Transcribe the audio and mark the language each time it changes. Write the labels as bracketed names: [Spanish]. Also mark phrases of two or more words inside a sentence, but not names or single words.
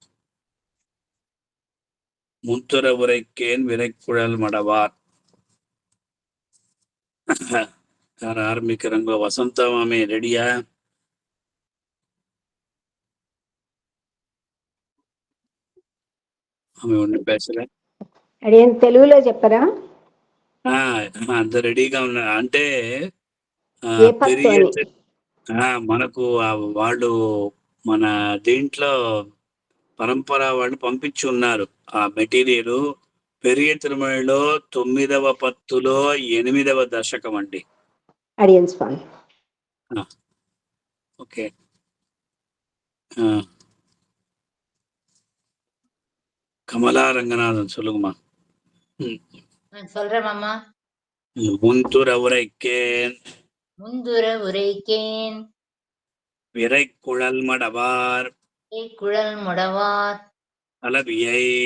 [Tamil] முத்துர உரைக்கேன் விரைக்குழல் மடவார். யார் ஆரம்பிக்கிறங்க? வசந்தமாமே ரெடியா? ఆమె ஒண்ணு பேசல. [Telugu] అడియన్ తెలుగులో చెప్పరా? అంత రెడీగా ఉన్నా అంటే మనకు వాళ్ళు మన దీంట్లో పరంపర వాళ్ళు పంపించి ఉన్నారు ఆ మెటీరియల్. పెరియ తిరుమలలో 9వ పత్తులో 8వ దశకం అండి. అడియన్ స్వామి. ఓకే. [Tamil] கமலா ரங்கநாதன் சொல்லுங்கம்மா. சொல்றேன் மாமா. முந்துர உரைக்கேன் விரைக்குழல் மடவார் கலவியை